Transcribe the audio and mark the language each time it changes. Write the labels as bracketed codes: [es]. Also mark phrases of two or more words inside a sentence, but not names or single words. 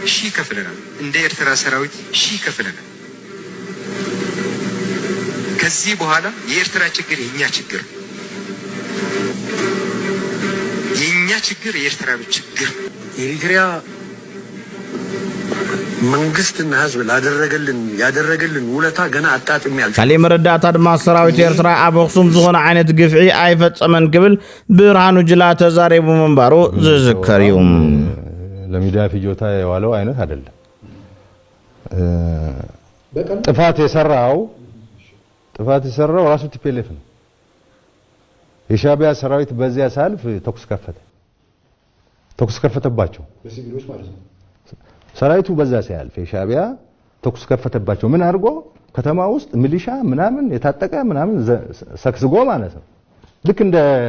[am] ሺህ ከፍለናል። እንደ ኤርትራ ሰራዊት ሺህ ከፍለናል። ከዚህ በኋላ የኤርትራ ችግር የኛ ችግር፣ የኛ ችግር የኤርትራ ችግር። የኤርትራ መንግስትና ህዝብ ያደረገልን ውለታ ገና አጣጥም ያልቻለ [ti] ካሊ መረዳእታ ድማ ሰራዊት ኤርትራ ኣብ ኣኽሱም ዝኾነ ዓይነት ግፍዒ ኣይፈጸመን ክብል ብርሃኑ ጅላ ተዛሪቡ መንባሩ ዝዝከር እዩ። [am] ለሚዲያ ፍጆታ የዋለው አይነት አይደለም። ጥፋት የሰራው ራሱ ቲፒኤልኤፍ ነው። የሻዕቢያ ሰራዊት በዚያ ሳልፍ ተኩስ ከፈተባቸው በሲቪሎች ማለት ነው። ሰራዊቱ በዛ ሲያልፍ የሻዕቢያ ተኩስ ከፈተባቸው። ምን አድርጎ ከተማ ውስጥ ሚሊሻ ምናምን የታጠቀ ምናምን ሰክስጎ ማለት ነው። ልክ እንደ